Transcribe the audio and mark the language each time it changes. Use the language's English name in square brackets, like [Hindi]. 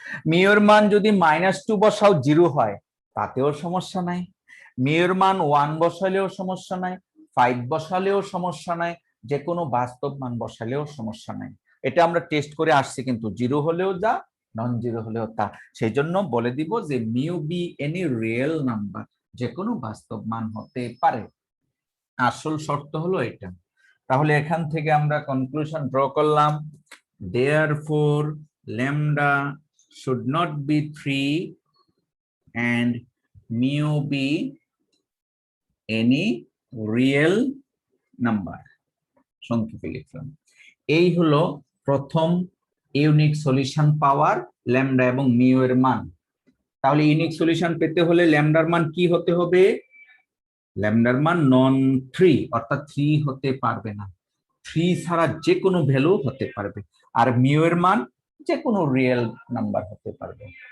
[Bangla] Muir মান যদি -2 বসাও 0 হয় তাতেও সমস্যা নাই, মিউর মান 1 বসালেও সমস্যা নাই, 5 বসালেও সমস্যা নাই, যে কোনো বাস্তব মান বসালেও সমস্যা নাই। এটা আমরা টেস্ট করে আসছি, কিন্তু 0 হলেও যা, নন জিরো হলেও তা। সেই জন্য বলে দিব যে mu B any real number, যে কোনো বাস্তব মান হতে পারে। আসল শর্ত হলো এটা। তাহলে এখান থেকে আমরা কনক্লুশন ড্র করলাম, [English] therefore lambda should not be 3 and mu be any real number, [Bangla] সংক্ষেপে লিখলাম। এই হলো প্রথম ইউনিক সলিউশন পাওয়ার ল্যামডা এবং মিউ এর মান। তাহলে ইউনিক সলিউশন পেতে হলে ল্যামডার মান কি হতে হবে? ল্যামডার মান নন 3, অর্থাৎ 3 হতে পারবে না, 3 ছাড়া যে কোনো ভ্যালু হতে পারবে, আর মিউ এর মান যে কোনো রিয়েল নাম্বার হতে পারবে।